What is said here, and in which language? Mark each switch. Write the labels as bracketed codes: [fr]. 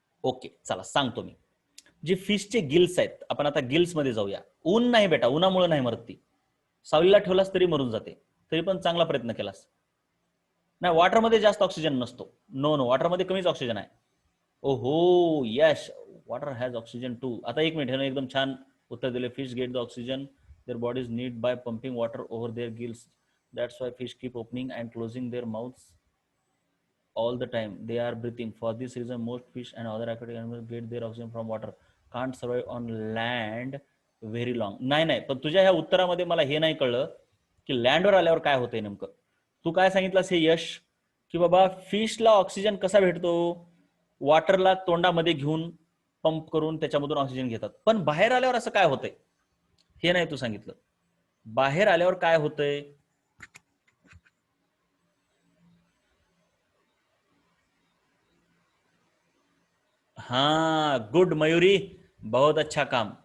[mr] Okay, चला सांगतो मी. जे फिशचे गिल्स आहेत, आपण आता गिल्स मध्ये जाऊया. ऊन नाही बेटा, उन्हामुळे नाही मरत ती, सावलीला ठेवलास तरी मरून जाते, तरी पण चांगला प्रयत्न केलास. नाही, वॉटरमध्ये जास्त ऑक्सिजन नसतो. नो नो, वॉटरमध्ये कमीच ऑक्सिजन आहे. ओहो यश, [en] Water has oxygen too. [mr] आता एक मिनिट, हे एकदम छान उत्तर दिले. [en] Fish get the oxygen their bodies need by pumping water over their gills. That's why fish keep opening and closing their mouths all the time. They are breathing. For this reason, most fish and other aquatic animals get their oxygen from water. Can't survive on land very long. [mr] नाही नाही, पण तुझ्या ह्या उत्तरामध्ये मला हे नाही कळलं की लँडवर आल्यावर काय होतंय नेमकं. तू काय सांगितलंस हे यश, की बाबा फिशला ऑक्सिजन कसा भेटतो, वॉटरला तोंडामध्ये घेऊन पंप करून त्याच्यामधून ऑक्सिजन घेतात. पण बाहेर आल्यावर असं काय होतंय हे नाही तू सांगितलं. बाहेर आल्यावर काय होतंय, हा, गुड मयुरी, [hi] बहुत अच्छा काम.